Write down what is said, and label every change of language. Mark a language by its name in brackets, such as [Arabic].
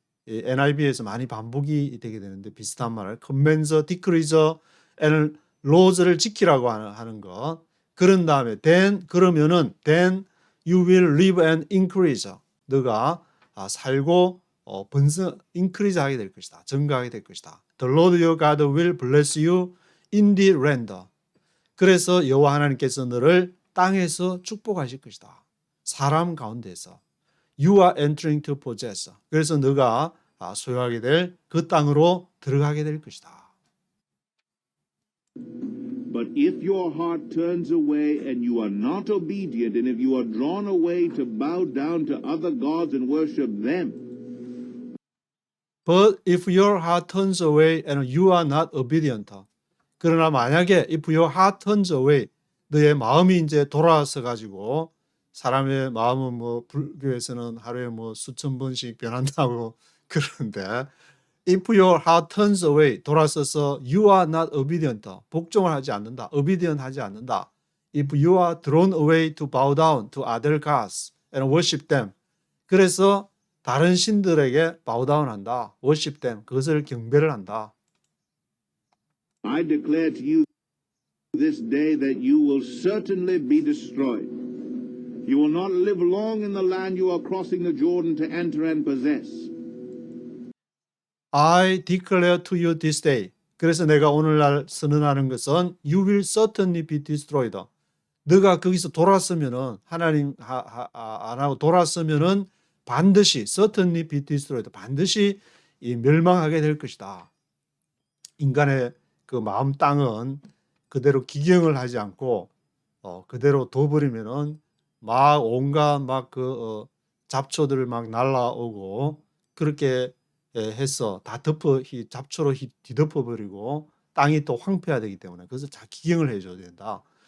[Korean] NIV에서 많이 반복이 되게 되는데 비슷한 말을 [English] commence, decrease, and laws [Korean] 를 지키라고 하는 것. 그런 다음에 [English] then [Korean] 그러면은 [English] then you will live and increase. [Korean] 너가 살고 번성 increase 하게 될 것이다. 증가하게 될 것이다. [English] The Lord your God will bless you in the land. [Korean] 그래서 여호와 하나님께서 너를 땅에서 축복하실 것이다. 사람 가운데서. [English] You are entering to possess. [Korean] 그래서 너가 소유하게 될 그 땅으로 들어가게 될 것이다. [English] But if your heart turns away and you are not obedient, and if you are drawn away to bow down to other gods and worship them, But if your heart turns away and you are not obedient. [Korean] 그러나 만약에 [English] if your heart turns away, [Korean] 너의 마음이 이제 돌아서 가지고 사람의 마음은 뭐 불교에서는 하루에 뭐 수천 번씩 변한다고 그러는데 if your heart turns away, 돌아서서 [English] you are not obedient, [Korean] 복종을 하지 않는다, obedient 하지 않는다. [English] If you are drawn away to bow down to other gods and worship them. [Korean] 그래서 다른 신들에게 [English] bow down [Korean] 한다, [English] worship them, [Korean] 그것을 경배를 한다. [English] I declare to you this day that you will certainly be destroyed. You will not live long in the land you are crossing the Jordan to enter and possess. I declare to you this day. [Korean] 그래서 내가 오늘날 선언하는 것은 [English] you will certainly be destroyed. [Korean] 너가 거기서 돌았으면은 하나님 안 하고 돌았으면은 반드시 [English] certainly be destroyed. [Korean] 반드시 멸망하게 될 것이다. 인간의 그 마음 땅은 그대로 기경을 하지 않고 그대로 둬버리면은 막 온갖 막 그 잡초들 막 날라오고 그렇게 해서 다 잡초로 뒤덮어 버리고 땅이 또 황폐화되기 때문에 그래서 잘 기경을 해줘야 된다.